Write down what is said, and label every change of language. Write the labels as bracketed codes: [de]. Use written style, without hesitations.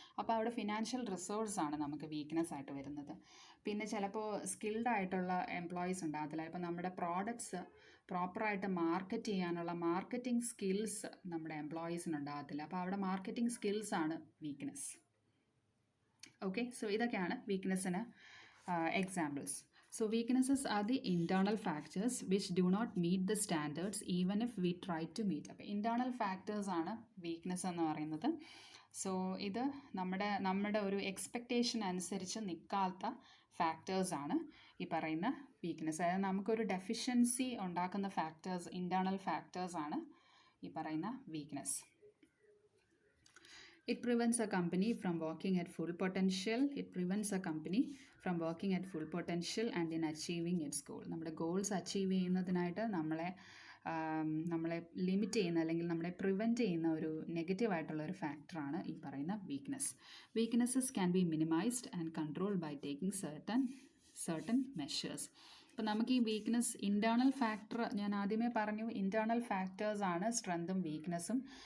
[ml] അപ്പോൾ അവിടെ ഫിനാൻഷ്യൽ റിസോഴ്സാണ് നമുക്ക് വീക്ക്നെസ് ആയിട്ട് വരുന്നത്. പിന്നെ ചിലപ്പോൾ സ്കിൽഡ് ആയിട്ടുള്ള എംപ്ലോയീസ് ഉണ്ടാകത്തില്ല. ഇപ്പോൾ നമ്മുടെ പ്രോഡക്ട്സ് പ്രോപ്പറായിട്ട് മാർക്കറ്റ് ചെയ്യാനുള്ള മാർക്കറ്റിംഗ് സ്കിൽസ് നമ്മുടെ എംപ്ലോയീസിന് ഉണ്ടാകത്തില്ല. അപ്പോൾ അവിടെ മാർക്കറ്റിംഗ് സ്കിൽസാണ് വീക്ക്നെസ്. ഓക്കെ, സോ ഇതൊക്കെയാണ് വീക്ക്നെസ്സിന് examples. [en] So weaknesses are the internal factors which do not meet the standards even if we try to meet. [ml] അപ്പോൾ internal factors ആണ് വീക്ക്നെസ് എന്ന് പറയുന്നത്. സോ ഇത് നമ്മുടെ ഒരു എക്സ്പെക്റ്റേഷൻ അനുസരിച്ച് നിൽക്കാത്ത ഫാക്ടേഴ്സാണ് ഈ പറയുന്ന വീക്ക്നെസ്. അതായത് നമുക്കൊരു ഡെഫിഷ്യൻസി ഉണ്ടാക്കുന്ന ഫാക്ടേഴ്സ്, ഇൻറ്റേർണൽ ഫാക്ടേഴ്സാണ് ഈ പറയുന്ന weakness. [en] It prevents a company from working at full potential. It prevents a company from working at full potential and in achieving its goal. [ml] നമ്മുടെ ഗോൾസ് അച്ചീവ് ചെയ്യുന്നതിനായിട്ട് നമ്മളെ ലിമിറ്റ് ചെയ്യുന്ന അല്ലെങ്കിൽ നമ്മളെ പ്രിവെൻറ്റ് ചെയ്യുന്ന ഒരു നെഗറ്റീവായിട്ടുള്ള ഒരു ഫാക്ടറാണ് ഈ പറയുന്ന weakness. [en] Weaknesses can be minimized and controlled by taking certain measures. [ml] അപ്പോൾ നമുക്ക് ഈ വീക്ക്നെസ് ഇൻറ്റേർണൽ ഫാക്ടർ ഞാൻ ആദ്യമേ പറഞ്ഞു, ഇൻറ്റേർണൽ ഫാക്ടേഴ്സാണ് സ്ട്രെങ്തും വീക്ക്നെസ്സും.